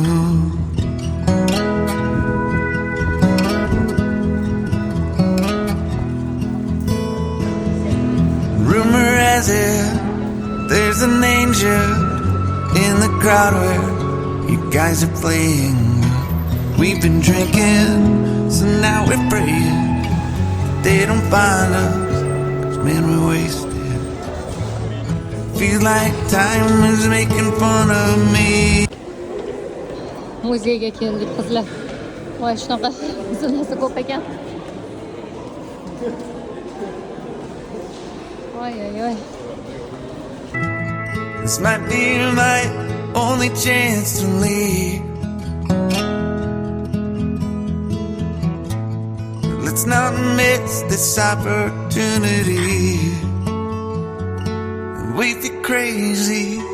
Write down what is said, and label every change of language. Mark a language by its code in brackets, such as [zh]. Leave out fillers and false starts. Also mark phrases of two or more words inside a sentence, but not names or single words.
[en] Rumor has it there's an angel in the crowd where you guys are playing. We've been drinking, so now we're praying they don't find us, 'cause man, we're wasted. Feels like time is making fun of me. [uz] Muzeyga keldik qizlar. Voy shunaqa zilasi ko'p ekan. Oy oy oy. [en] This might be my only chance to leave. Let's not miss this opportunity. We feel crazy.